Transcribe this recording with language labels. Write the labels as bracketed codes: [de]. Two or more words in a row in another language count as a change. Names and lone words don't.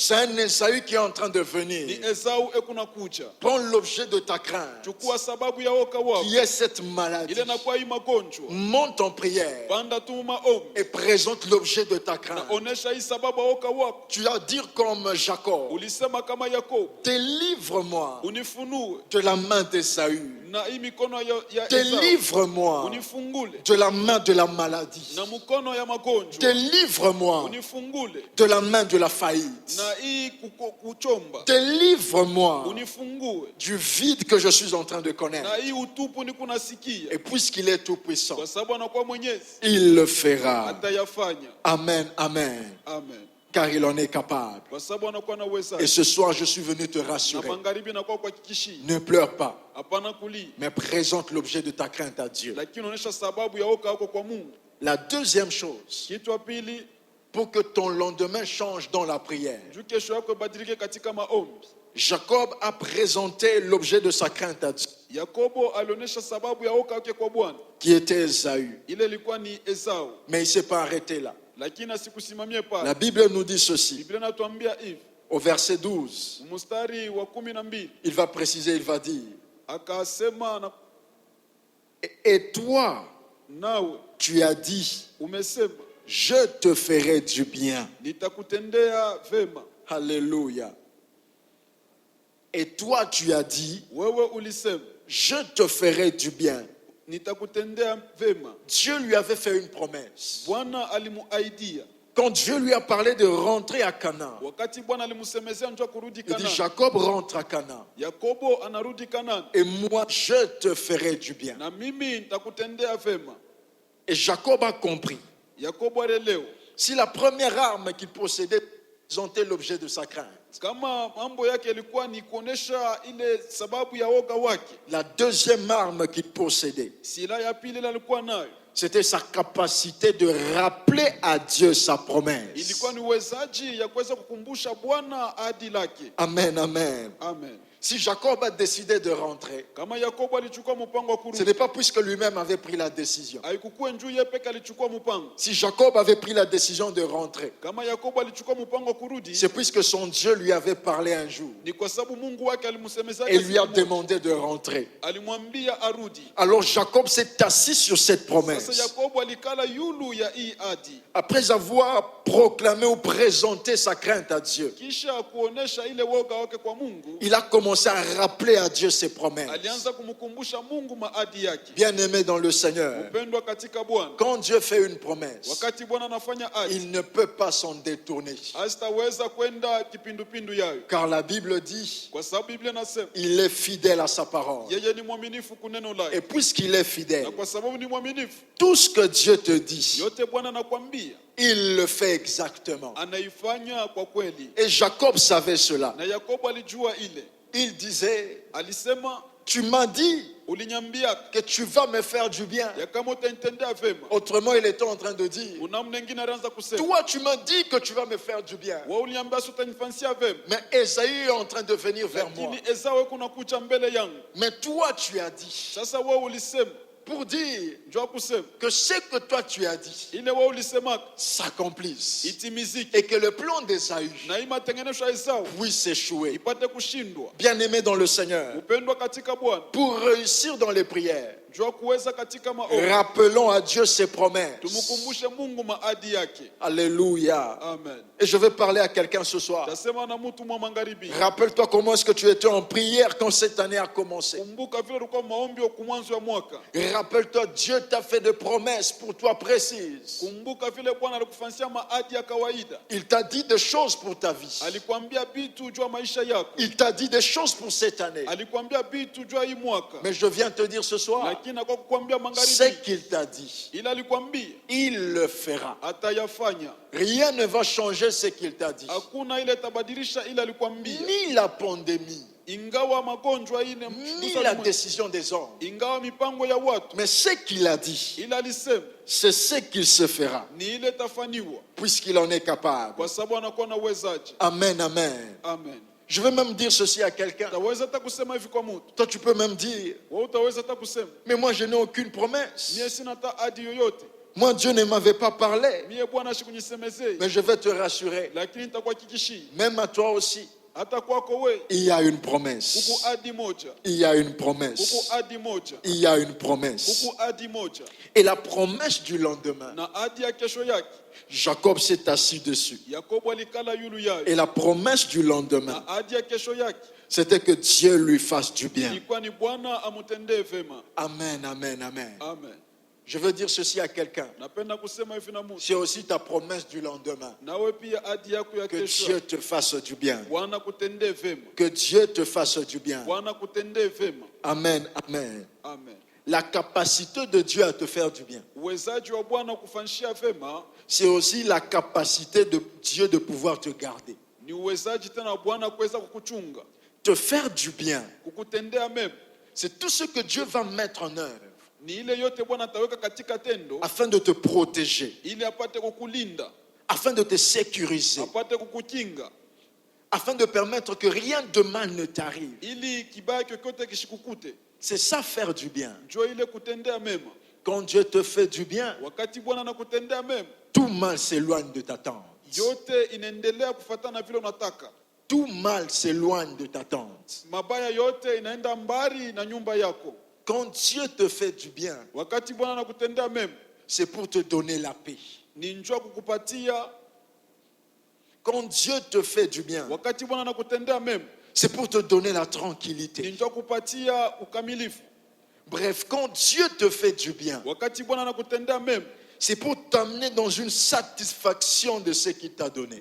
[fr] C'est un Esaü qui est en train de [sw] Ni [fr] venir. [sw] Esau ekuna kuja. [fr] Prends l'objet de ta crainte, [sw] Chukua sababu ya woka wako. [fr] qui est cette maladie. [sw] Ile nakuwa hii magonjwa. [fr] Monte en prière [sw] Panda tu maombi. [fr] et présente l'objet de ta [sw] Na [fr] crainte. [sw] onesha hii sababu ya woka wako. [fr] Tu vas dire comme Jacob, [sw] Ulisema kama Yakobo, [fr] délivre-moi [sw] unifunue [fr] de la main d'Esaü. [sw] na hii mikono ya Esau. [fr] Délivre-moi [sw] Unifungule [fr] de la main de la maladie. [sw] na mkono ya magonjwa. [fr] Délivre-moi [sw] Unifungule [fr] de la main de la faillite. [sw] na hii kuchomba. [fr] Délivre-moi [sw] Unifungue [fr] du vide que je suis en train de connaître. [sw] na hii utupu niko nasikia. [fr] Et puisqu'il est tout puissant, [sw] Kwa sababu anakuwa Mwenyezi, [fr] il le fera. [sw] atayafanya. [fr] Amen, amen. [sw] Amen. [fr] Car il en est capable. [sw] Kwa sababu anakuwa na uwezo. [fr] Et ce soir, je suis venu te [sw] Na [fr] rassurer. [sw] magharibi nakuwa kuhakikishia. [fr] Ne pleure pas, [sw] Hapana kulia. [fr] mais présente l'objet de ta crainte à Dieu. [sw] Lakini unaonyesha sababu ya woka wako kwa Mungu. [fr] La deuxième chose, [sw] Kitu ya pili, [fr] pour que ton lendemain change dans la prière, [sw] juu kesho yako ibadilike katika maombi. [fr] Jacob a présenté l'objet de sa crainte à Dieu, [sw] Yakobo alionyesha sababu ya woka wake kwa Bwana. [fr] qui était Esaü. [sw] Ile ilikuwa ni Esau. [fr] Mais il ne s'est pas arrêté là. [sw] Lakini asikusimamie [fr] La [sw] pale. [fr] Bible nous dit ceci, [sw] Biblia inatuambia hivi, [fr] au verset 12. [sw] mstari wa 12, [fr] Il va préciser, il va dire, [sw] akasema na [fr] et toi, [sw] nawe [fr] tu as dit, [sw] umesema [fr] je te ferai du bien. [sw] nitakutendea vema. [fr] Alléluia. Et toi, tu as dit, [sw] Wewe ulisema [fr] je te ferai du bien. [sw] nitakutendea vema. [fr] Dieu lui avait fait une promesse. [sw] Bwana alimuaidia. [fr] Quand Dieu lui a parlé de rentrer à Canaan, [sw] Wakati Bwana alimsemezea njoo kurudi [fr] il dit, [sw] Kanani. [fr] Jacob rentre à Canaan. [sw] Yakobo anarudi Kanani. [fr] Et moi, je te ferai du bien. [sw] Na mimi nitakutendea vema. [fr] Et Jacob a compris. [sw] Yakobo alielewa. [fr] Si la première arme qu'il possédait présentait l'objet de sa crainte, [sw] Kama mambo yake yalikuwa ni kuonesha ile sababu ya woga wake. [fr] la deuxième arme qu'il possédait, [sw] Silaha ya pili ile alikuwa nayo [fr] c'était sa capacité de rappeler à Dieu sa promesse. [sw] ilikuwa ni uwezaji ya kuweza kukumbusha Bwana ahadi lake. [fr] Amen, amen. [sw] Amen. [fr] Si Jacob a décidé de rentrer, [sw] Kama Yakobo alichukua mpango wa [fr] ce [sw] kurudi, [fr] n'est pas puisque lui-même avait pris la décision. [sw] haikukuwa njuu yeye peke alichukua mpango. [fr] Si Jacob avait pris la décision de rentrer, [sw] Kama Yakobo alichukua mpango wa kurudi, [fr] c'est puisque son Dieu lui avait parlé un jour [sw] ni kwa sababu Mungu wake alimsemezaka [fr] et lui a [sw] siku moja. [fr] demandé de rentrer. [sw] Alimwambia arudi. [fr] Alors Jacob s'est assis sur cette [sw] Sasa [fr] promesse. [sw] Yakobo alikala yulu ya hii ahadi, [fr] Après avoir proclamé ou présenté sa crainte à Dieu, [sw] kisha kuonesha ile woga wake kwa Mungu, [fr] il a commencé à rappeler à Dieu ses promesses. [sw] alianza kumkumbusha Mungu maadi yake. [fr] Bien-aimé dans le Seigneur, [sw] Mpendwa katika Bwana, [fr] quand Dieu fait une promesse, [sw] wakati Bwana anafanya ahadi, [fr] il ne peut pas s'en détourner. [sw] hasitaweza kwenda kipindupindu yayo, [fr] Car la Bible dit, [sw] kwa sababu Biblia inasema [fr] il est fidèle à sa parole. [sw] yeye ni mwaminifu kuneno [fr] Et [sw] lake, [fr] puisqu'il est fidèle, [sw] na kwa sababu ni mwaminifu, [fr] tout ce que Dieu te dit, [sw] yote Bwana anakwambia [fr] il le fait exactement. [sw] anaifanya kwa kweli. [fr] Et Jacob savait cela. [sw] Na Yakobo alijua ile, [fr] Il disait, [sw] alisema [fr] tu m'as dit [sw] uliniambia [fr] que tu vas me faire du bien. [sw] ya kama utanitendea vema. [fr] Autrement, il était en train de dire, [sw] Unamna mwingine alianza kusema [fr] toi, tu m'as dit que tu vas me faire du bien. [sw] wewe uliniambia sio utanifanyia vema, [fr] Mais Esaü est en train de venir vers moi. [sw] lakini Esau kuna kucha mbele yangu. [fr] Mais toi, tu as dit, [sw] Sasa wewe ulisema, [fr] pour dire [sw] njoo kusema [fr] que ce que toi tu as dit [sw] ile wewe ulisema [fr] s'accomplisse. [sw] itimizike, [fr] Et que le plan d'Esaü [sw] na hii matengenezo ya Esau [fr] puisse échouer. [sw] ipate kushindwa. [fr] Bien-aimé dans le Seigneur, [sw] Upendwa katika Bwana, [fr] pour réussir dans les prières, [sw] njoo kuweza katika maombi, [fr] rappelons à Dieu ses promesses. [sw] tumkumbushe Mungu maadi yake. [fr] Alléluia. [sw] Amen. [fr] Et je vais parler à quelqu'un ce soir. [sw] Tasema na mtu mwa magharibi, [fr] Rappelle-toi comment est-ce que tu étais en prière quand cette année a commencé. [sw] kumbuka vile ulikuwa maombi wa kumwanzo ya mwaka. [fr] Rappelle-toi, Dieu t'a fait des promesses pour toi précises. [sw] Kumbuka vile Bwana alikufanyia maadi ya kawaida. [fr] Il t'a dit des choses pour ta vie. [sw] Alikwambia vitu juu ya maisha yako. [fr] Il t'a dit des choses pour cette année. [sw] Alikwambia vitu juu ya hii mwaka. [fr] Mais je viens te dire ce soir, [sw] Lakini kwa kukwambia [fr] ce [sw] magharibi, [fr] qu'il t'a dit, [sw] ila alikwambia [fr] il le fera. [sw] atayafanya. [fr] Rien ne va changer ce qu'il t'a dit. [sw] Hakuna ile tabadilisha ile alikwambia. [fr] Ni la pandémie, [sw] Ingawa magonjwa ine [fr] ni la décision des hommes. [sw] ingawa mipango ya watu, [fr] Mais ce qu'il a dit, [sw] ila alisema [fr] c'est ce qu'il se fera, [sw] ni ile tafaniwa, [fr] puisqu'il en est capable. [sw] kwa sababu anakuwa na uwezaji. [fr] Amen, amen. [sw] Amen. [fr] Je vais même dire ceci à quelqu'un. [sw] Utaweza hata kusema hivi kwa mtu, [fr] Toi, tu peux même dire, [sw] wewe utaweza hata kusema [fr] mais moi, je n'ai aucune promesse. [sw] mie sina hata ahadi yoyote, [fr] Moi, Dieu ne m'avait pas parlé. [sw] mie Bwana shikunisemezei, [fr] Mais je vais te rassurer, [sw] lakini nitakuhakikishia [fr] même à toi aussi, [sw] hata kwako wewe [fr] il y a une [sw] huku [fr] promesse. [sw] ahadi moja, [fr] Il y a une [sw] huku [fr] promesse. [sw] ahadi moja, [fr] Il y a une promesse. [sw] huku ahadi moja, [fr] Et la promesse du lendemain, [sw] na ahadi ya kesho yake. [fr] Jacob s'est assis dessus. [sw] Yakobo alikala yulu yayo, [fr] Et la promesse du lendemain, [sw] na ahadi ya kesho yake [fr] c'était que Dieu lui fasse du bien. [sw] ilikuwa ni Bwana amutendee vema. [fr] Amen, amen, amen. [sw] Amen. [fr] Je veux dire ceci à quelqu'un. [sw] Napenda kusema hivi na mtu, [fr] C'est aussi ta promesse du lendemain. [sw] nawe pia ahadi yako ya [fr] Que [sw] kesho, [fr] Dieu te fasse du bien. [sw] Bwana kutendee vema, [fr] Que Dieu te fasse du bien. [sw] Bwana kutendee vema. [fr] Amen, amen. [sw] Amen. [fr] La capacité de Dieu à te faire du bien, [sw] Uwezaji wa Bwana kufanyishia vema [fr] c'est aussi la capacité de Dieu de pouvoir te garder. [sw] ni uwezaji tena wa Bwana kuweza kukuchunga, [fr] Te faire du bien, [sw] kukutendea mema. [fr] c'est tout ce que Dieu va mettre en œuvre [sw] Ni ile yote Bwana ataweka katika tendo [fr] afin de te protéger, [sw] ili apate kukulinda, [fr] afin de te sécuriser, [sw] apate kukukinga, [fr] afin de permettre que rien de mal ne t'arrive. [sw] ili kibaya chochote kishikukute. [fr] C'est ça, faire du bien. [sw] Njoo ile kutendea mema. [fr] Quand Dieu te fait du bien, [sw] Wakati Bwana anakutendea mema, [fr] tout mal s'éloigne de ta tente. [sw] yote inaendelea kufuatana vile unataka. [fr] Tout mal s'éloigne de ta tente. [sw] Mabaya yote inaenda mbali na nyumba yako. [fr] Quand Dieu te fait du bien, [sw] Wakati Bwana anakutendea mema, [fr] c'est pour te donner la paix. [sw] ni njoo kukupatia. [fr] Quand Dieu te fait du bien, [sw] Wakati Bwana anakutendea mema, [fr] c'est pour te donner la [sw] ni [fr] tranquillité. [sw] njoo kupatia ukamilifu. [fr] Bref, quand Dieu te fait du bien, [sw] Wakati Bwana anakutendea mema, [fr] c'est pour t'amener dans une satisfaction de ce qu'il t'a donné.